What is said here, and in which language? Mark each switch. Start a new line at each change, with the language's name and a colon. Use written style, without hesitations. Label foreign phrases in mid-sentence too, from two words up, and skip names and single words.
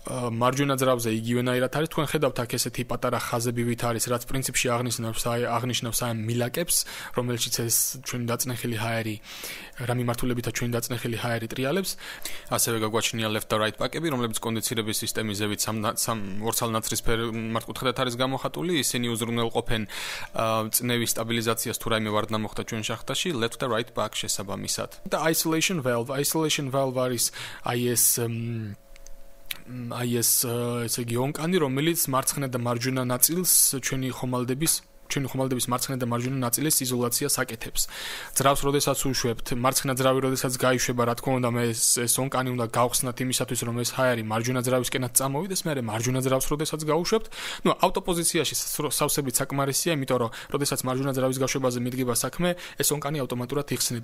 Georgian: მარჯვენა ძრავზე იგივენაირად არის. თქვენ ხედავთ აქ ესეთი პატარა ხაზები ვით არის, რაც პრინციპში აღნიშნავს აი მილაკებს, რომელშიც ეს ჩვენი დაწნეხილი ჰაერი რა მიმართულებითაც ჩვენი დაწნეხილი ჰაერი ტრიალებს. ასევე გაგვაჩნია left და right პაკები, რომლებიც კონდიცირების სისტემის ზევით ორცალნაცრისფერ მართკუთხედად არის გამოხატული. ისინი უზრუნველყოფენ წნევის სტაბილიზაციას თუ რაიმე ვარდნა მოხდა ჩვენ შახტაში left და
English: right pack
Georgian: შესაბამისად. და
English: isolation valve
Georgian: არის ესე იგი ონკანი, რომელიც მარცხენა და მარჯვენა ნაწილს ჩვენი ხომალდების მარცხენა და მარჯვენა ნაწილის იზოლაციას აკეთებს. ძრავს როდესაც უშვებთ, მარცხენა ძრავი როდესაც გაიშვება, რა თქმა უნდა, ეს ონკანი უნდა გავხსნათ იმისათვის, რომ ეს ჰაერი მარჯვენა ძრავისკენაც წამოვიდეს, მერე მარჯვენა ძრავს როდესაც გაუშვებთ, ავტოპოზიციაში სავსებით საკმარისია, იმიტომ რომ როდესაც მარჯვენა ძრავის გაშვებაზე მიდგება საქმე, ეს ონკანი ავტომატურად იხსნება.